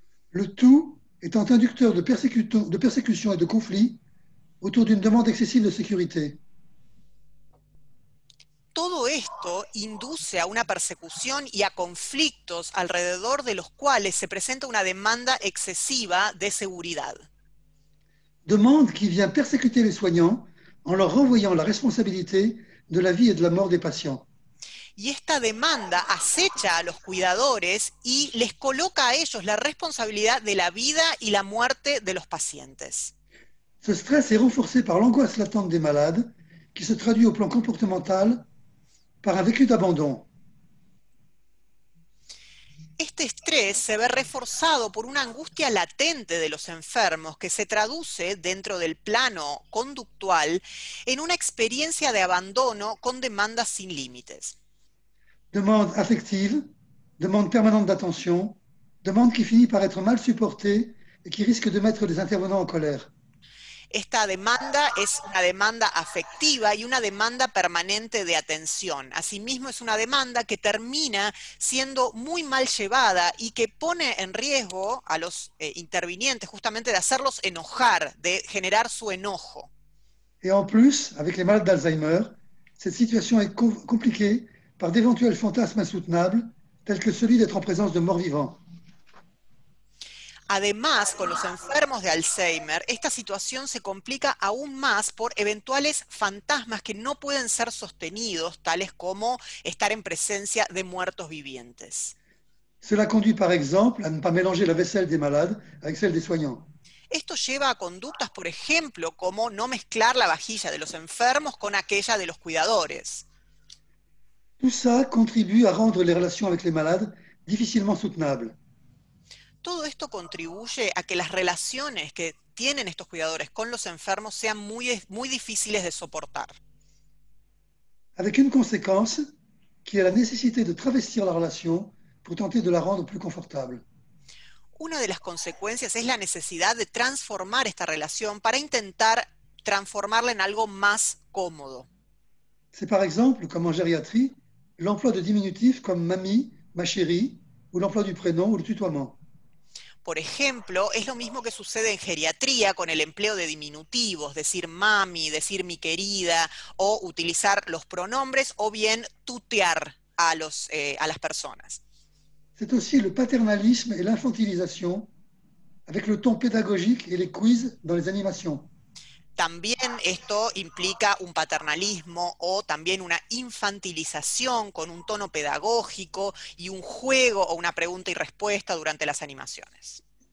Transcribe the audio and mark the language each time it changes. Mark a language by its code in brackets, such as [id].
[fr] Le tout étant inducteur de persécution et de conflit autour d'une demande excessive de sécurité. [es] Todo esto induce a una persecución y a conflictos alrededor de los cuales se presenta una demanda excesiva de seguridad. [fr] Demande qui vient persécuter les soignants en leur renvoyant la responsabilité de la vie et de la mort des patients. [es] Y esta demanda acecha a los cuidadores y les coloca a ellos la responsabilidad de la vida y la muerte de los pacientes. [fr] Ce stress est renforcé par l'angoisse latente des malades, qui se traduit au plan comportemental par un vécu d'abandon. [es] Este estrés se ve reforzado por una angustia latente de los enfermos que se traduce dentro del plano conductual en una experiencia de abandono con demandas sin límites. [fr] Demande affective, demande permanente d'attention, demande qui finit par être mal supportée et qui risque de mettre les intervenants en colère. [es] Esta demanda es una demanda afectiva y una demanda permanente de atención. Asimismo, es una demanda que termina siendo muy mal llevada y que pone en riesgo a los intervinientes justamente de hacerlos enojar, de generar su enojo. [fr] Et en plus, avec les malades d'Alzheimer, cette situation est compliquée par d'éventuels fantasmes insoutenables, tels que celui d'être en présence de morts vivants. [es] Además, con los enfermos de Alzheimer, esta situación se complica aún más por eventuales fantasmas que no pueden ser sostenidos, tales como estar en presencia de muertos vivientes. [fr] Cela conduit par exemple à ne pas mélanger la vaisselle des malades avec celle des soignants. [es] Esto lleva a conductas, por ejemplo, como no mezclar la vajilla de los enfermos con aquella de los cuidadores. [fr] Tout ça contribue à rendre les relations avec les malades difficilement soutenables. [es] Todo esto contribuye a que las relaciones que tienen estos cuidadores con los enfermos sean muy difíciles de soportar. [fr] Avec une conséquence qui est la nécessité de travestir la relation pour tenter de la rendre plus confortable. [es] Una de las consecuencias es la necesidad de transformar esta relación para intentar transformarla en algo más cómodo. [fr] C'est par exemple, comme en gériatrie, l'emploi de diminutifs comme mamie, ma chérie, ou l'emploi du prénom ou le tutoiement. [es] Por ejemplo, es lo mismo que sucede en geriatría con el empleo de diminutivos, decir mami, decir mi querida, o utilizar los pronombres, o bien tutear a las personas. [fr] C'est aussi le paternalisme et l'infantilisation avec le ton pédagogique et les quiz dans les animations. [es] También esto implica un paternalismo o también una infantilización con un tono pedagógico y un juego o una pregunta y respuesta durante las animaciones.